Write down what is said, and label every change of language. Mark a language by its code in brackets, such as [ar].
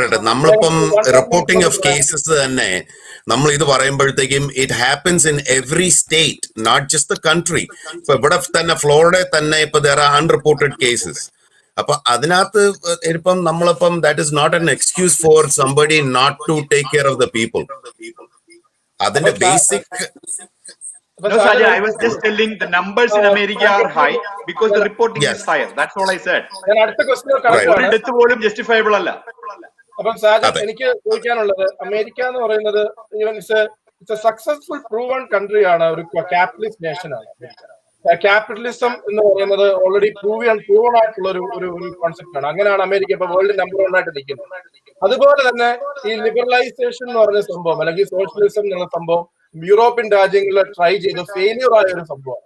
[ml] നമ്മളിപ്പം reporting of cases തന്നെ നമ്മൾ ഇത് പറയുമ്പോഴത്തേക്കും [en] It happens in every state, not just the country. [ml] ഇപ്പൊ ഇവിടെ തന്നെ ഫ്ലോറിഡയിൽ തന്നെ ഇപ്പൊ [en] there are unreported cases. [ml] അപ്പൊ അതിനകത്ത് നമ്മളിപ്പം [en] That is not an excuse for somebody not to take care of the people. [ml] അതിന്റെ basic [en] No, Sajay, I was just telling the numbers in America are high because the reporting is higher. That's all I said. [ml] ഞാൻ അടുത്ത question death പോലും justifiable അല്ല. അപ്പം സാജൻ, എനിക്ക് ചോദിക്കാനുള്ളത്, America എന്ന് പറയുന്നത് even it's it's A successful proven country ആണ്, ഒരു ക്യാപിറ്റലിസ്റ്റ് നേഷൻ ആണ്. ക്യാപിറ്റലിസം എന്ന് പറയുന്നത് ഓൾറെഡി പ്രൂവൺ ആയിട്ടുള്ള ഒരു കോൺസെപ്റ്റ് ആണ്. അങ്ങനെയാണ് അമേരിക്ക ഇപ്പൊ വേൾഡ് നമ്പർ 1 ആയിട്ട് നിൽക്കുന്നത്. അതുപോലെ തന്നെ ഈ ലിബറലൈസേഷൻ എന്ന് പറഞ്ഞ സംഭവം അല്ലെങ്കിൽ സോഷ്യലിസം എന്നുള്ള സംഭവം യൂറോപ്യൻ രാജ്യങ്ങളിൽ ട്രൈ ചെയ്ത് ഫെയിലിയർ ആയ ഒരു സംഭവം.